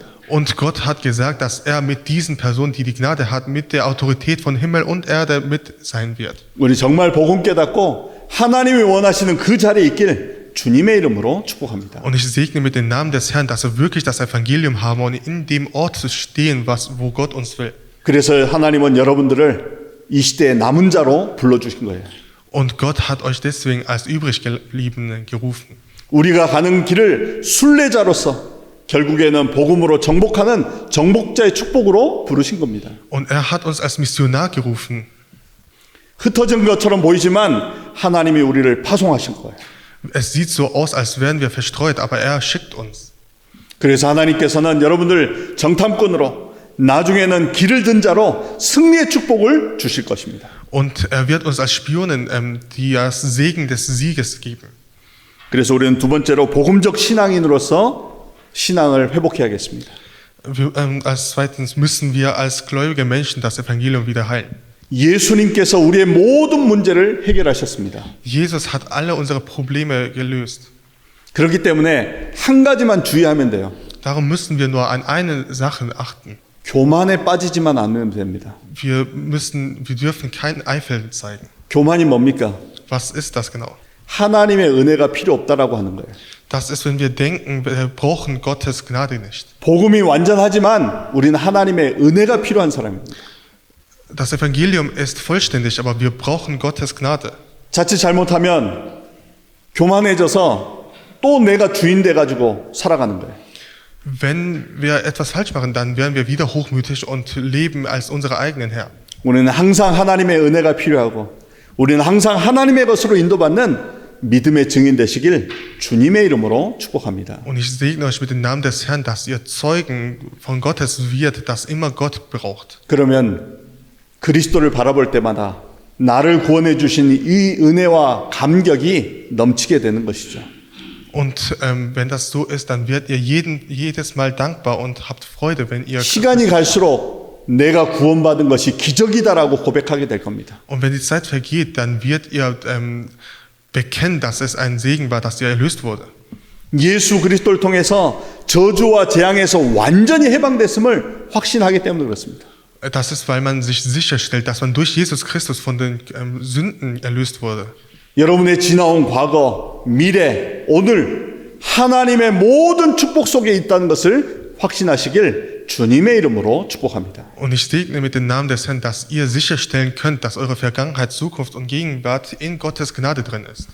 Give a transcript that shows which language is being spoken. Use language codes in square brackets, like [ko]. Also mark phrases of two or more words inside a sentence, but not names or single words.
[de] Und Gott hat gesagt, dass er mit diesen Personen, die die Gnade hat, mit der Autorität von Himmel und Erde mit sein wird. [ko] 우리 정말 복음 깨닫고 하나님이 원하시는 그 자리에 있길 주님의 이름으로 축복합니다. [de] Und ich segne mit dem Namen des Herrn, dass wir wirklich das Evangelium haben und in dem Ort zu stehen, wo Gott uns will. [ko] 그래서 하나님은 여러분들을 이 시대의 남은 자로 불러주신 거예요. [de] Und Gott hat euch deswegen als Übriggebliebene gerufen. [ko] 우리가 가는 길을 순례자로서 결국에는 복음으로 정복하는 정복자의 축복으로 부르신 겁니다. [de] Und er hat uns als Missionar gerufen. [ko] 흩어진 것처럼 보이지만 하나님이 우리를 파송하신 거예요. [de] Es sieht so aus, als wären wir verstreut, aber er schickt uns. [ko] 그래서 하나님께서는 여러분들 정탐꾼으로 나중에는 길을 든 자로 승리의 축복을 주실 것입니다. [de] Und er wird uns als Spionen das Segen des Sieges geben. [ko] 그래서 우리는 두 번째로 복음적 신앙인으로서 신앙을 회복해야겠습니다. [de] Als zweitens müssen wir als gläubige Menschen das Evangelium wieder heilen. [ko] 예수님께서 우리의 모든 문제를 해결하셨습니다. [de] Jesus hat alle unsere Probleme gelöst. [ko] 그렇기 때문에 한 가지만 주의하면 돼요. [de] Darum müssen wir nur an eine Sache achten. [ko] 교만에 빠지지만 않으면 됩니다. [de] Wir dürfen keinen Eifel zeigen. [ko] 교만이 뭡니까? [de] Was ist das genau? [ko] 하나님의 은혜가 필요 없다라고 하는 거예요. [de] Das ist, wenn wir denken, wir brauchen Gottes Gnade nicht. [ko] 복음이 완전하지만 우리는 하나님의 은혜가 필요한 사람입니다. [de] Das Evangelium ist vollständig, aber wir brauchen Gottes Gnade. [ko] 자칫 잘못하면 교만해져서 또 내가 주인 돼가지고 살아가는 거예요. [de] Wenn wir etwas falsch machen, dann werden wir wieder hochmütig und leben als unsere eigenen Herr. [ko] 우리는 항상 하나님의 은혜가 필요하고 우리는 항상 하나님의 것으로 인도받는 믿음의 증인 되시길 주님의 이름으로 축복합니다. [de] Und ich segne euch mit dem Namen des Herrn, dass ihr Zeugen von Gottes wird, das immer Gott braucht. [ko] 그러면 그리스도를 바라볼 때마다 나를 구원해 주신 이 은혜와 감격이 넘치게 되는 것이죠. [de] Und wenn das so ist, dann werdet ihr jedes Mal dankbar und habt Freude, wenn ihr [ko] 시간이 갈수록 내가 구원받은 것이 기적이다라고 고백하게 될 겁니다. [de] und wenn die Zeit vergeht, dann werdet ihr bekennen, dass es ein Segen war, dass ihr erlöst wurde. [ko] 예수 그리스도를 통해서 저주와 재앙에서 완전히 해방됐음을 확신하기 때문에 그렇습니다. [de] Das ist, weil man sich sicherstellt, dass man durch Jesus Christus von den Sünden erlöst wurde. [ko] 여러분의 지나온 과거, 미래, 오늘 하나님의 모든 축복 속에 있다는 것을 확신하시길 주님의 이름으로 축복합니다. [de] Und ich segne mit dem Namen des Herrn, dass ihr sicherstellen könnt, dass eure Vergangenheit, Zukunft und Gegenwart in Gottes Gnade drin ist.